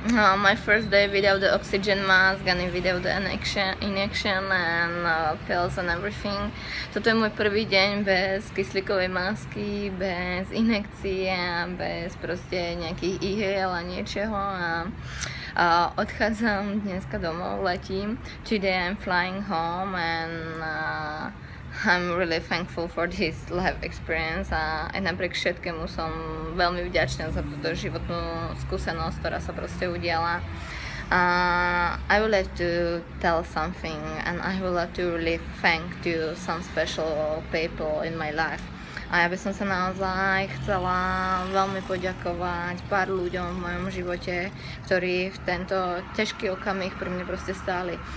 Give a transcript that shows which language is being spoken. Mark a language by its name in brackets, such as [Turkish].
[English] No, my first day without the oxygen mask and without the injection and pills and everything. [Slovak] Toto je môj prvý deň bez kyslíkovej masky, bez injekcie a bez proste nejakých ihiel a niečoho a odchádzam dneska domov, letím. [English] Today I'm flying home and I'm really thankful for this life experience [Slovak] a aj napriek všetkému som veľmi vďačná za túto životnú skúsenosť, ktorá sa proste udiala. [English] I would like to tell something and I would like to really thank to some special people in my life. [Slovak] A ja by som sa naozaj chcela veľmi poďakovať pár ľuďom v mojom živote, ktorí v tento ťažký okamih pri mne proste stáli.